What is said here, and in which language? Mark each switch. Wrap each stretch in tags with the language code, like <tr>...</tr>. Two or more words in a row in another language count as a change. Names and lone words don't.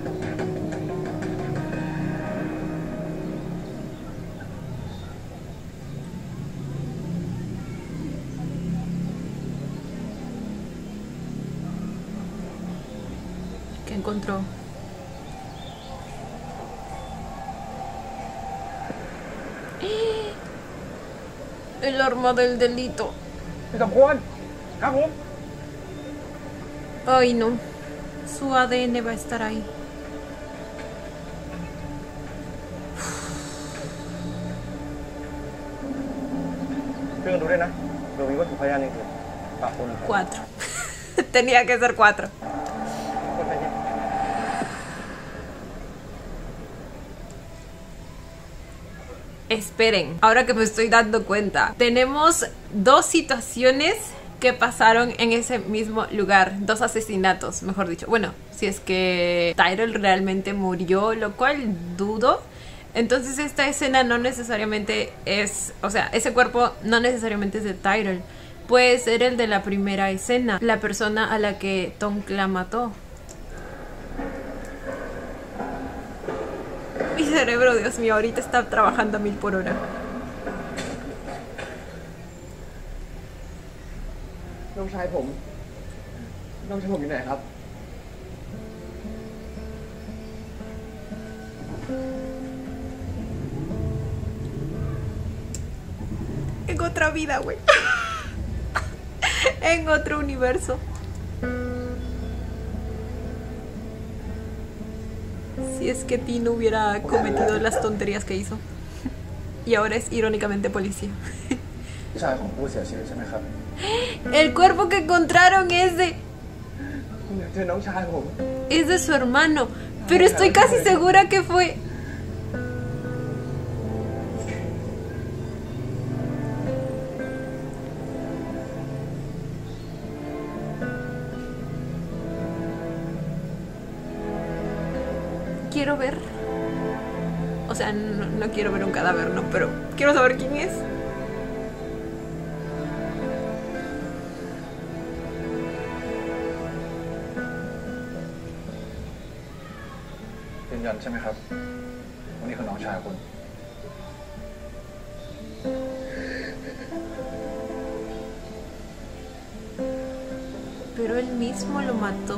<es>¿Qué encontró? El arma del delito.</es> <th>พี่สมควรครับผม</th> <es>Ay, no. Su ADN va a estar ahí.</es> <th>ช่วยกันดูด้วยนะเดี๋ยวมีวัตถุพยานอย่างอื่นปะปนกัน</th> <es>4. Tenía que ser 4.</es> <th>คนไปที่</th> <es>Esperen, ahora que me estoy dando cuenta, tenemos 2 situaciones que pasaron en ese mismo lugar, 2 asesinatos, mejor dicho. Bueno, si es que Tyrell realmente murió, lo cual dudo. Entonces esta escena no necesariamente es, o sea, ese cuerpo no necesariamente es de Tyrell. Puede ser el de la primera escena, la persona a la que Tonk la mató. Mi cerebro, Dios mío, ahorita está trabajando a 1000 por hora.</es> <th>น้องชายผมอยู่ไหนครับ</th> <es>En otra vida, güey. En otro universo. Si es que T no hubiera cometido las tonterías que hizo. Y ahora es irónicamente policía.</es> <th>พี่ชายของผู้เสียชีวิตใช่ไหมครับ</th> <es>El cuerpo que encontraron es de...</es> <th>ผมอยากเจอน้องชายผม</th> <es>Es de su hermano. Pero estoy casi segura que fue... Quiero ver. O sea, no quiero ver un cadáver, no, pero quiero saber quién es.</es> <th>ยืนยันใช่ไหมครับวันนี้คือน้องชายคุณ</th> <es>Pero él mismo lo mató.</es>